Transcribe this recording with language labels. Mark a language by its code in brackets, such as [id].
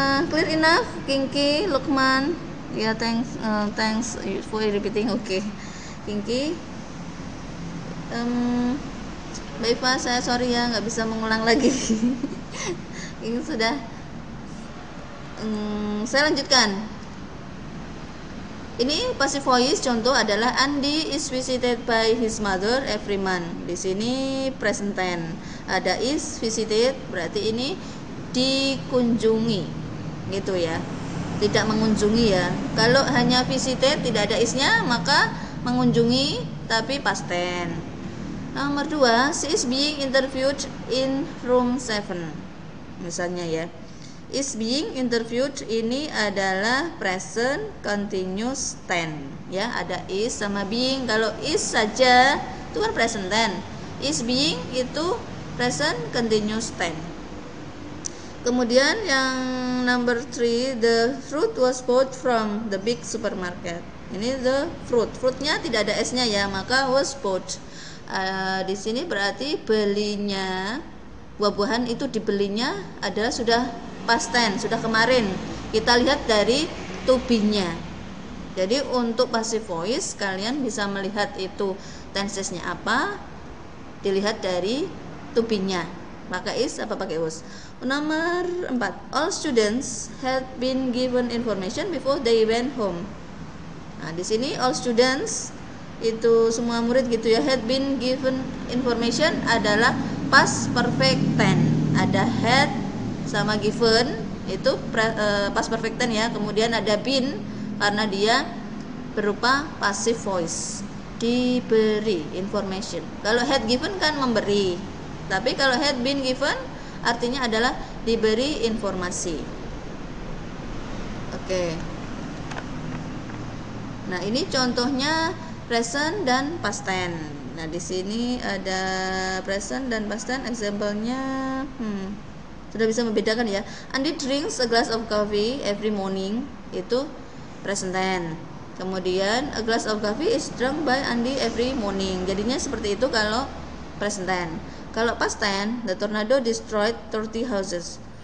[en] Clear enough, Kinky, Lukman. [id] Ya, [en] thanks for repeating. [id] Oke. Kinky. Mbak Iva, saya sorry ya nggak bisa mengulang lagi. Ini sudah. Saya lanjutkan. Ini [en] passive voice [id] contoh adalah [en] Andy is visited by his mother every month. [id] Di sini present tense. Ada is visited, berarti ini dikunjungi, gitu ya. Tidak mengunjungi ya. Kalau hanya visited tidak ada isnya, maka mengunjungi tapi past tense. Nomor 2, [en] she is being interviewed in room 7. [id] Misalnya ya. [en] Is being interviewed [id] ini adalah present continuous tense ya, ada is sama being. Kalau is saja itu kan present tense. [en] Is being [id] itu [en] present continuous tense. [id] Kemudian yang [en] number 3, the fruit was bought from the big supermarket. [id] Ini the fruit. Fruitnya tidak ada s-nya ya, maka was bought. Di sini berarti belinya, buah-buahan itu dibelinya adalah sudah past tense, sudah kemarin. Kita lihat dari to be-nya. Jadi untuk passive voice kalian bisa melihat itu tensesnya apa, dilihat dari to be-nya. Pakai is apa pakai was. Nomor 4, [en] all students had been given information before they went home. [id] Nah, di sini [en] all students [id] itu semua murid gitu ya. Had been given information adalah past perfect tense. Ada had sama given itu past perfect tense ya. Kemudian ada been karena dia berupa passive voice, diberi information. Kalau had given kan memberi, tapi kalau had been given artinya adalah diberi informasi. Oke. Nah, ini contohnya present dan past tense. Nah, di sini ada present dan past tense. Example-nya sudah bisa membedakan ya. [en] Andi drinks a glass of coffee every morning, [id] itu [en] present tense. [id] Kemudian [en] a glass of coffee is drunk by Andi every morning. [id] Jadinya seperti itu kalau [en] present tense. [id] Kalau [en] past tense, the tornado destroyed 30 houses.